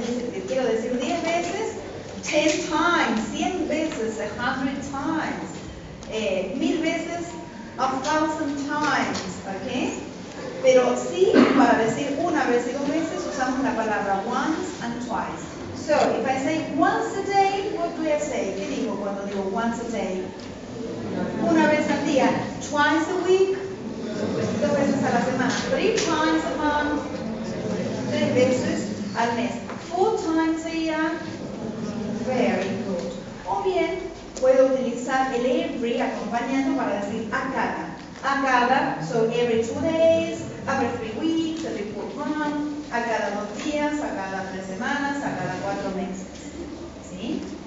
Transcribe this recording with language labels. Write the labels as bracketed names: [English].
[Spanish] Es decir, que quiero decir 10 veces, [English] 10 times, [Spanish] 100 veces, [English] 100 times, [Spanish] 1000 veces, [English] 1000 times, [Spanish] ¿ok? Pero sí, para decir una vez y dos veces, usamos la palabra once and twice. [English] So, if I say once a day, what do I say? [Spanish] ¿Qué digo cuando digo [English] once a day? [Spanish] Una vez al día. [English] Twice a week, [Spanish] dos veces a la semana. [English] 3 times a month, [Spanish] 3 veces al mes. [English] 4 times a year, very good. [Spanish] O bien, puedo utilizar el every acompañando para decir a cada, [English] so every 2 days, every 3 weeks, every 4 months, [Spanish] a cada 2 días, a cada 3 semanas, a cada 4 meses. ¿Sí?